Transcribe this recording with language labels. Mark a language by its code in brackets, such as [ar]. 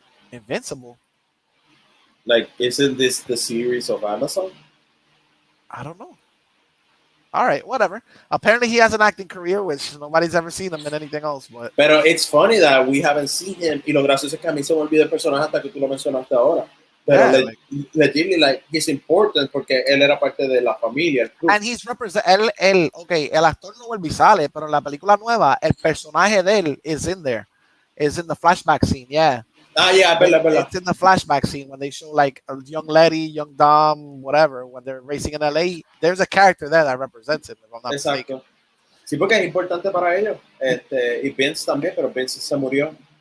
[en] Invincible. Like, isn't this the series of Amazon? I don't know. All right, whatever. Apparently, he has an acting career, which nobody's ever seen him in anything else. But it's funny that we haven't seen him. [es] Y lo gracioso es que a mí se me olvidó el personaje hasta que tú lo mencionaste ahora. Pero [en] yeah, legitimately, like, he's important [es] porque él era parte de la familia. [en] and he's represent. [es] Okay, el actor no vuelve y sale, pero en la película nueva, el personaje de él [en] is in there, is in the flashback scene. Yeah. [es] Yeah, verdad. [en] It's in the flashback scene when they show like a young Letty, young Dom, whatever, when they're racing in LA. There's a character there that represents him, if I'm not mistaken. [es] Sí, porque es importante para ellos. Y Vince también, pero Vince se murió.